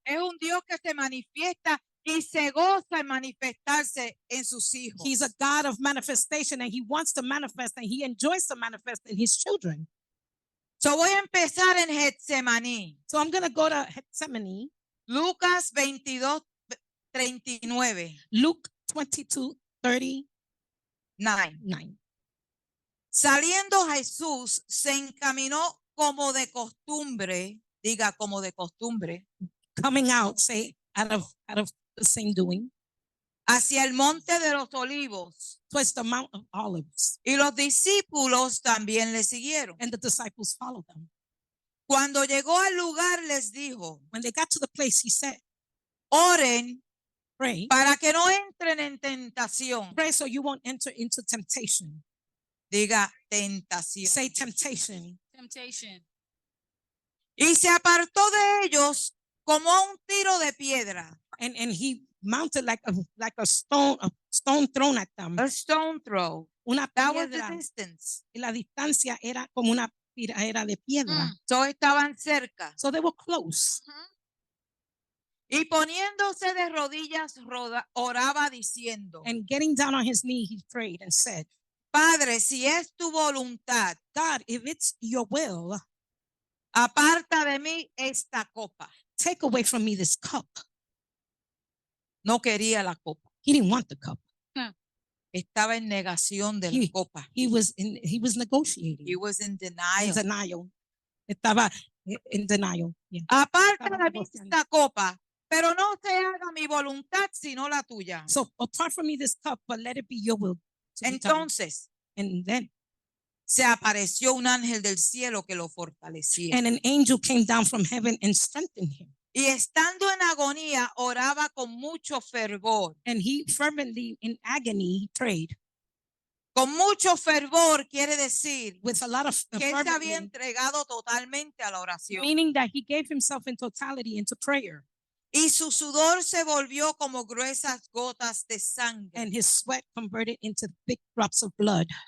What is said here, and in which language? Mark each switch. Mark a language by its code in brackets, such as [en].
[es] Es un Dios que se manifiesta y se goza en manifestarse en sus hijos. [en] He's a God of manifestation and He wants to manifest and He enjoys to manifest in His children. [es] So voy a empezar en Getsemaní. [en] So I'm going to go to Gethsemane. [es] Lucas 22:39. [en] Luke 22:39. [es] Saliendo Jesús se encaminó como de costumbre, diga como de costumbre. [en] Coming out, say out of the same doing. [es] hacia el monte de los olivos. [en] towards the Mount of Olives. [es] Y los discípulos también le siguieron. [en] And the disciples followed them. [es] Cuando llegó al lugar les dijo, [en] When they got to the place, he said, [es] oren [en] pray, [es] para que no entren en tentación. [en] pray so you won't enter into temptation. [es] Diga tentación. [en] Say temptation. Temptation. [es] Y se apartó de ellos como a un tiro de piedra. [en] And he mounted like a stone thrown at them. A stone throw. [es] Una [en] That was the [es] piedra. [en] distance. [es] Y la distancia era como una era de piedra. So estaban cerca. [en] So they were close. [es] Y poniéndose de rodillas, oraba diciendo, [en] And getting down on his knee, he prayed and said, [es] Padre, si es tu voluntad, [en] God, if it's your will, [es] aparta de mí esta copa. [en] take away from me this cup. [es] No quería la copa. [en] He didn't want the cup. [es] Estaba en negación de la copa. [en] He was negotiating. He was in In denial. denial. Estaba in denial. Yeah. [es] Aparta Estaba de mí negociando. esta copa, pero no se haga mi voluntad sino la tuya. [en] So apart from me this cup, but let it be your will. to be done. [es] Entonces [en] And then [es] se apareció un ángel del cielo que lo fortalecía. [en] and an angel came down from heaven and strengthened him. [es] Y estando en agonía, oraba con mucho fervor. [en] And he fervently in agony he prayed [es] Con mucho fervor quiere decir [en] with a lot of [es] que él se había [en] fervently, [es] entregado totalmente a la oración. [en] meaning that he gave himself in totality into prayer. [es] Y su sudor se volvió como gruesas gotas de sangre [en] And his sweat converted into big drops of blood